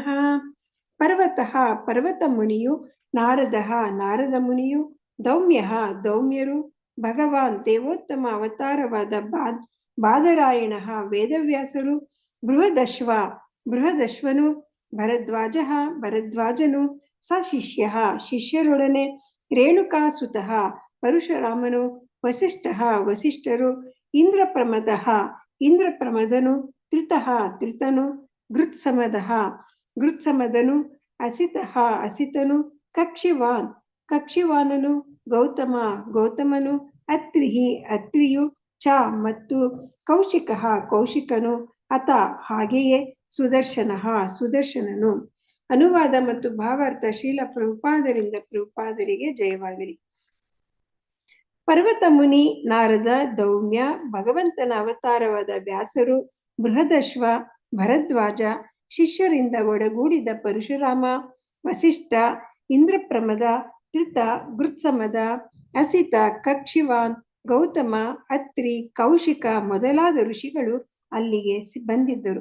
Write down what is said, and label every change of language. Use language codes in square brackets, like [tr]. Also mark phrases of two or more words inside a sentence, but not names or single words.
[kn] ಪರ್ವತಃ ಪರ್ವತ ಮುನಿಯು, ನಾರದಃ ನಾರದ ಮುನಿಯು, ದೌಮ್ಯಃ ದೌಮ್ಯರು, ಭಗವಾನ್ ದೇವೋತ್ತಮ ಅವತಾರವಾದ ಬಾದರಾಯಣಃ ವೇದವ್ಯಾಸರು, ಬೃಹದಶ್ವನು, ಭರದ್ವಾಜಃ ಭರದ್ವಾಜನು, ಸಶಿಷ್ಯಃ ಶಿಷ್ಯರೊಡನೆ, ರೇಣುಕಾಸುತಃ ಪರಶುರಾಮನು, ವಸಿಷ್ಠಃ ವಸಿಷ್ಠರು, ಇಂದ್ರಪ್ರಮದಃ ಇಂದ್ರಪ್ರಮದನು, ತ್ರಿತಃ ತ್ರಿತನು, ಗೃತ್ಸಮದನು, ಅಸಿತಃ ಅಸಿತನು, ಕಕ್ಷಿವಾನನು, ಗೌತಮನು, ಅತ್ರಿಯು, ಚ ಮತ್ತು ಕೌಶಿಕಃ ಕೌಶಿಕನು, ಅತ ಹಾಗೆಯೇ ಸುದರ್ಶನನು. ಅನುವಾದ ಮತ್ತು ಭಾವಾರ್ಥ ಶ್ರೀಲ ಪ್ರಭುಪಾದರಿಂದ ಪ್ರಭುಪಾದರಿಗೆ ಜಯವಾಗಲಿ. ಪರ್ವತ ಮುನಿ ನಾರದ, ದೌಮ್ಯ ಭಗವಂತನ ಅವತಾರವಾದ ವ್ಯಾಸರು, ಬೃಹದಶ್ವ ಭರದ್ವಾಜ, ಶಿಷ್ಯರಿಂದ ಒಡಗೂಡಿದ ಪರಶುರಾಮ, ವಸಿಷ್ಠ, ಇಂದ್ರಪ್ರಮದ, ತ್ರಿತ, ಗೃತ್ಸಮದ, ಅಸಿತ, ಕಕ್ಷಿವಾನ್, ಗೌತಮ, ಅತ್ರಿ, ಕೌಶಿಕ ಮೊದಲಾದ ಋಷಿಗಳು ಅಲ್ಲಿಗೆ ಬಂದಿದ್ದರು.